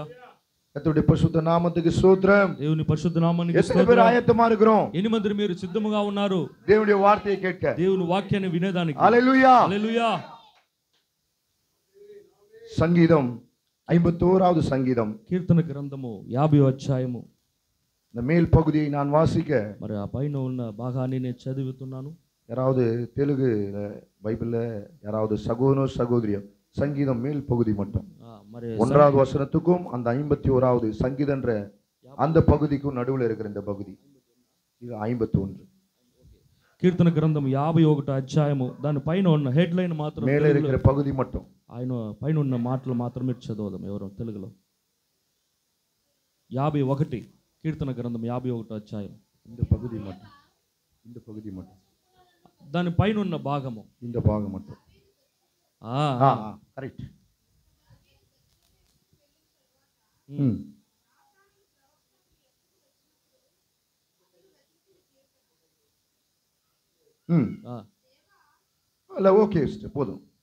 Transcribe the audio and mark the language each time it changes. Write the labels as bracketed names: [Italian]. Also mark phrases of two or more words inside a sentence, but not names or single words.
[Tamil] கர்த்தருடைய பரிசுத்த நாமத்துக்கு ஸ்தோத்திரம். [Telugu] దేవుని పరిశుద్ధ నామానికి [Tamil] எத்தனை பேர் ஆயத்தமா இருக்கிறோம் [Telugu] ఎన్ని మంది మీరు సిద్ధముగా ఉన్నారు [Tamil] தேவனுடைய வார்த்தையை கேட்க? [Telugu] దేవుని వాక్యాన్ని వినేదానికి? [Tamil] ஹalleluya. [Telugu] హల్లెలూయా. [Tamil] சங்கீதம் 51வது சங்கீதம் [Telugu] కీర్తన గ్రంథము 50వ అధ్యాయము. [Tamil] இந்த மேல் பகுதியை நான் வாசிக்க, [Telugu] మరి ఆ పైన ఉన్న భాగాన్ని నేను చదువుతున్నాను. [Tamil] யாராவது தெலுங்கு பைபிள்ல யாராவது சகோதரோ சகோதரியோ சங்கீதம் மேல் பகுதி மட்டும் [Telugu] మరి [Tamil] 1வது வசனத்துக்கும் அந்த 51வது சங்கீதன்ற அந்த பகுதிக்கும் நடுவுல இருக்கிற இந்த பகுதி இது 51. [Telugu] కీర్తన గ్రంథం 51వ అధ్యాయము దాని పైన ఉన్న హెడ్ లైన్ మాత్రం மேலே இருக்கிற பகுதி மட்டும் ఆయన పైన ఉన్న మాటలు మాత్రమే చదవదాం ఎవరో తెలుగులో. 51 కీర్తన గ్రంథం 51వ అధ్యాయం [Tamil] இந்த பகுதி மட்டும், இந்த பகுதி மட்டும், [Telugu] దాని పైన ఉన్న భాగము, [Tamil] இந்த பாகம் மட்டும். கரெக்ட். இல்ல ஓகே போதும்.